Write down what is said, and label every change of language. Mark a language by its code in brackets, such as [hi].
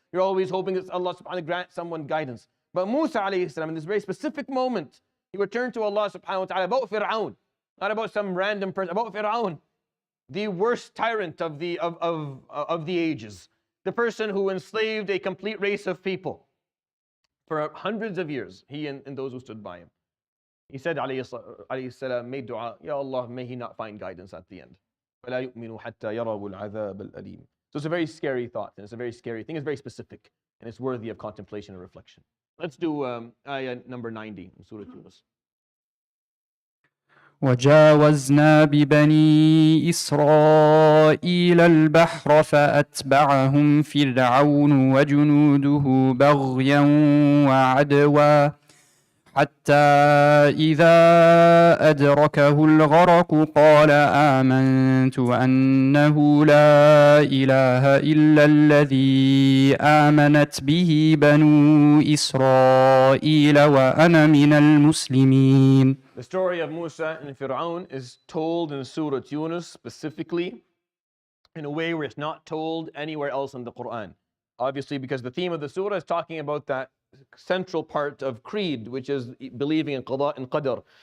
[en] You're always hoping that Allah subhanahu wa ta'ala grant someone guidance. But Musa alayhi salam, in this very specific moment, he returned to Allah subhanahu wa ta'ala about Fir'aun, not about some random person, about Fir'aun, the worst tyrant of the ages, the person who enslaved a complete race of people for hundreds of years, he and those who stood by him. He said, alayhi salam, made dua, Ya Allah, may he not find guidance at the end. [ar] فَلَا يُؤْمِنُوا حَتَّى يَرَوُا الْعَذَابَ الْأَلِيمِ. [en] So it's a very scary thought, and it's a very scary thing. It's very specific, and it's worthy of contemplation and reflection. Let's do ayah number 90 in Surat Yunus. [ar] وجاوزنا ببني إسرائيل البحر فأتبعهم فرعون وجنوده بغيا وعدوا حتى إذا أدركه الغرق قال آمنت أنه لا إله إلا الذي آمنت به بنو إسرائيل وأنا من المسلمين. [en] The story of Musa and Fir'aun is told in Surah Yunus specifically in a way where it's not told anywhere else in the Quran. Obviously, because the theme of the surah is talking about that central part of creed, which is believing in qada and qadar.